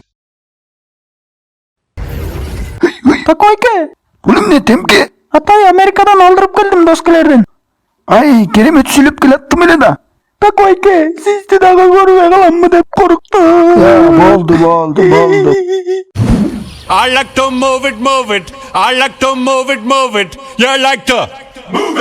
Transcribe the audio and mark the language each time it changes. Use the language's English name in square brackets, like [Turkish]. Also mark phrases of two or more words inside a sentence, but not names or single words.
[Kyrgyz] Такойке, Бул эмне темке? атай Америкадан алдырып келдим доскелерден. Ай, керемет сүйлөп келаттым эле да. Такойке, сизди дагы көрбөй каламмы деп коруктум. Болду. [English] I like to move it, move it. I like to move it, move it. You like to move it.